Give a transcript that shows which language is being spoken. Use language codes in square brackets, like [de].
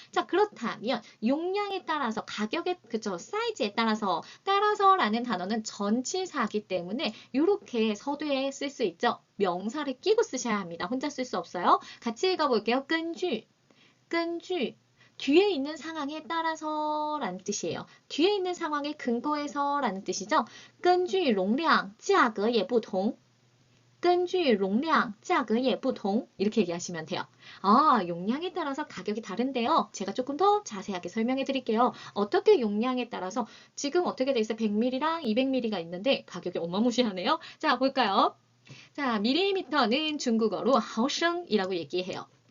[ko] 자, 그렇다면 용량에 따라서 가격에 사이즈에 따라서라는 단어는 전치사이기 때문에 이렇게 서두에 쓸 수 있죠. 명사를 끼고 쓰셔야 합니다. 혼자 쓸 수 없어요. 같이 읽어볼게요. 根据 뒤에 있는 상황에 따라서라는 뜻이에요. 뒤에 있는 상황에 근거해서라는 뜻이죠. [zh] 根据容量价格也不同. 根据容量价格也不同 [ko] 이렇게 얘기하시면 돼요. 용량에 따라서 가격이 다른데요. 제가 조금 더 자세하게 설명해 드릴게요. 어떻게 용량에 따라서 지금 어떻게 돼 있어요? 100ml랑 200ml가 있는데 가격이 어마무시하네요. 자, 볼까요? 자, 밀리미터는 중국어로 하오성이라고 얘기해요.